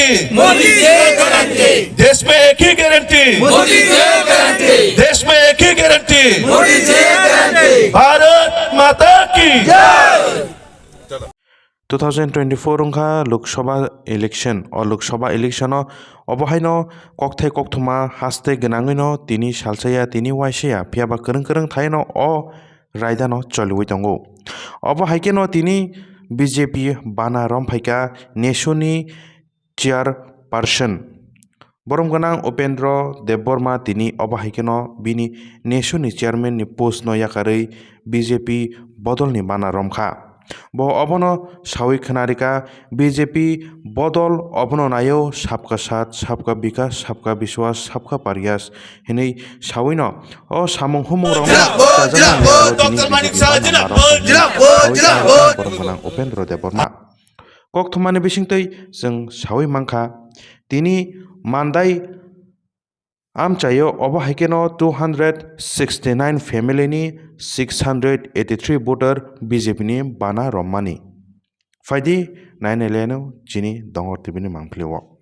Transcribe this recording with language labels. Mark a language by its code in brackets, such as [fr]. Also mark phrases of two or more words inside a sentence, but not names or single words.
[hi] मोदी जी गारंटी, देश में एक ही गारंटी, मोदी जी गारंटी, देश में एक ही गारंटी, मोदी जी गारंटी। भारत माता की [trp] 2024 ओंखा लोकसभा इलेक्शन और लोकसभा इलेक्शन अबहायनो ककथाय ककथमा हास्ते गनाङैनो तिनि सालसाया तिनि वाइसेया फियाबा करं करं थायनो अ रायदानो चलुइ दंगो अबहायकेनो तिनि बीजेपी बाना रमफाइका नेशुनि चेयारपार्सन बरम गनां उपेन्द्र देबबर्मा तिनि अबहायकेनो बिनि नेशुनि चेयारमैन नि पोस्ट नो याकारै बीजेपी बदलनि बाना रमखा बो अबनो सावि खनारिका बीजेपी बदल अबनो नायो [hi] सबका साथ सबका विकास सबका विश्वास सबका प्रयास [trp] हिनै साविनो ओ सामुं हुमुं रम उपेन्द्र देबबर्मा ककथमानि बिसिंतै जों सावि मांखा तिनि मानदाय आमचायो अबहायकेनो 269 फेमिलिनि 683 भोटर बीजेपी नि बाना रम्मानि फाइदि नायनायलेनो चिनि दंगर टिभिनि मांफ्लिवा